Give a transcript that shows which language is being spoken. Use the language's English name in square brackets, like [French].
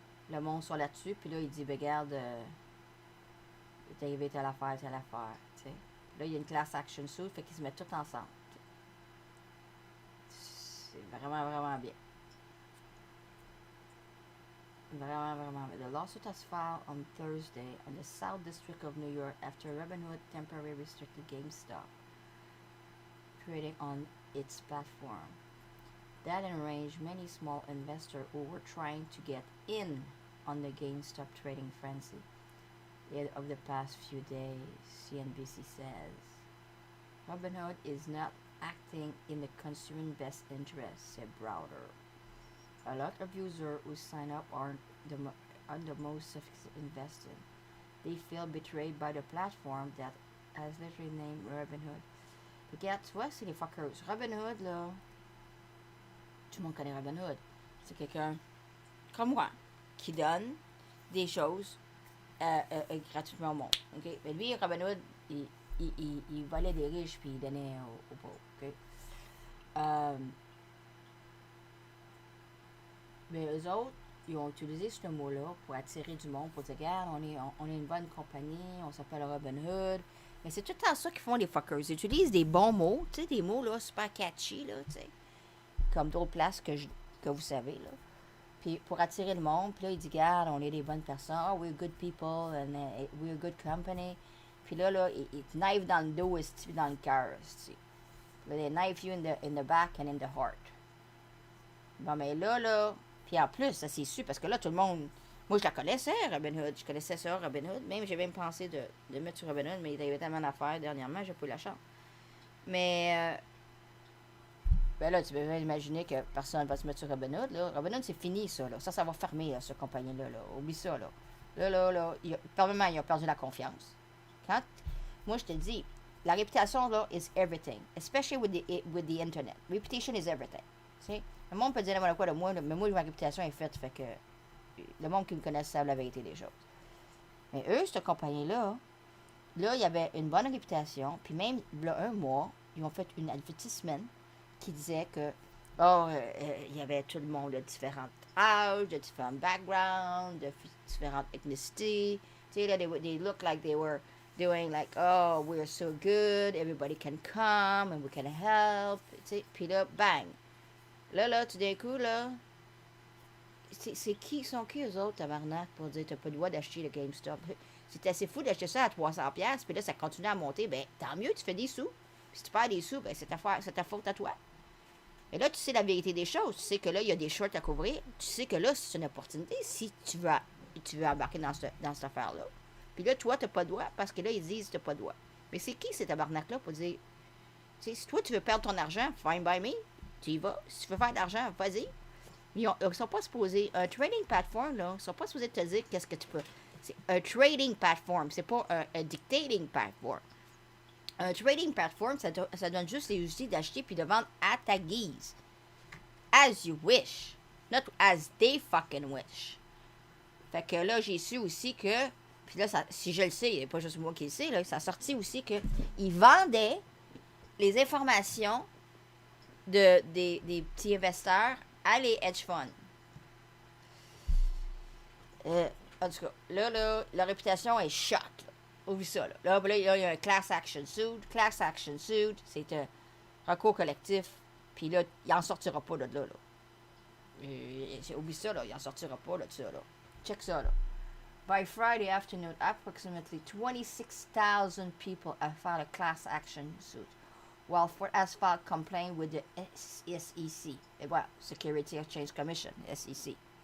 [French] Le monde soit là-dessus, puis là, il dit, ben, regarde, il est arrivé telle affaire, tu sais. Là, il y a une class action suit, fait qu'ils se mettent tous ensemble. C'est vraiment, vraiment bien. Vraiment, vraiment bien. [English] The lawsuit has filed on Thursday on the South District of New York after Robinhood temporarily restricted GameStop trading on its platform. That enraged many small investors who were trying to get in on the GameStop trading frenzy of the past few days, CNBC says. Robinhood is not acting in the consumer's best interest, said Browder. A lot of users who sign up are the most sophisticated investors. They feel betrayed by the platform that has literally named Robinhood. [French] Regarde, tu vois, c'est les fuckers. Robinhood, là, tout le monde connaît Robinhood. C'est quelqu'un comme moi qui donne des choses gratuitement au monde. Okay? Mais lui, Robinhood, il volait des riches puis il donnait aux pauvres. Okay? Mais eux autres, ils ont utilisé ce mot-là pour attirer du monde, pour dire, regarde, on est une bonne compagnie, on s'appelle Robinhood. Mais c'est tout le temps ça qu'ils font, les fuckers. Ils utilisent des bons mots, tu sais, des mots là, super catchy, là, tu sais. Comme d'autres places que vous savez, là. Puis pour attirer le monde, puis là, ils disent, regarde, on est des bonnes personnes, [English] oh, we're good people, and we're a good company. [French] Puis là, ils te knife dans le dos et dans le cœur, tu sais. [English] Là, they knife you in the back and in the heart. [French] Bon, mais là, puis en plus, ça c'est sûr, parce que là, tout le monde, moi je la connaissais, Robinhood, je connaissais ça, Robinhood, même j'ai même pensé de mettre sur Robinhood, mais il y avait tellement d'affaires dernièrement, j'ai pas eu la chance. Mais, ben là, tu peux bien imaginer que personne va se mettre sur Robinhood, là. Robinhood, c'est fini, ça, là. Ça va fermer, là, cette compagnie-là, là. Oublie ça, là. Là, probablement, ils ont perdu la confiance. Moi, je te dis, la réputation, là, [English] is everything. Especially with the internet. Reputation is everything. [French] Tu sais? Le monde peut dire n'importe quoi de moi, mais moi, ma réputation est faite, fait que le monde qui me connaît savent la vérité des choses. Mais eux, cette compagnie-là, là, il y avait une bonne réputation, puis même, là, un mois, ils ont fait une advertisement qui disait que, il y avait tout le monde de différents âges, de différents backgrounds, de différentes ethnicités. Tu sais, là, [English] they look like they were doing like, oh, we're so good, everybody can come, and we can help. [French] Tu sais, puis là, bang! Là, tout d'un coup, là, c'est qui, sont qui eux autres, tabarnak, pour dire t'as pas le droit d'acheter le GameStop? C'est assez fou d'acheter ça à 300$, puis là, ça continue à monter, ben, tant mieux, tu fais des sous. Puis si tu perds des sous, ben, c'est ta faute à toi. Et là, tu sais la vérité des choses. Tu sais que là, il y a des shorts à couvrir. Tu sais que là, c'est une opportunité si tu veux embarquer dans cette affaire-là. Puis là, toi, t'as pas le droit, parce que là, ils disent t'as pas le droit. Mais c'est qui, ces tabarnak-là, pour dire, tu sais, si toi, tu veux perdre ton argent, [English] fine by me. [French] tu y vas. Si tu veux faire de l'argent, vas-y. Ils ne sont pas supposés... Un trading platform, là, ils ne sont pas supposés te dire qu'est-ce que tu peux... C'est un trading platform, c'est pas un dictating platform. Un trading platform, ça donne juste les outils d'acheter puis de vendre à ta guise. [English] As you wish. Not as they fucking wish. [French] Fait que là, j'ai su aussi que... Puis là, ça, si je le sais, il n'y a pas juste moi qui le sais, là, ça a sorti aussi qu'ils vendaient les informations des petits investisseurs à les hedge funds. En tout cas, là, la réputation est shot. Oublie ça, là. Là, il y a un class action suit. Class action suit, c'est un recours collectif. Puis là, il n'en sortira pas de là. Oublie ça, là. Il n'en sortira pas de ça, là. Check ça, là. [English] By Friday afternoon, approximately 26,000 people have filed a class action suit, while Ford has filed complaint with the SEC, well, Security Exchange Commission, SEC.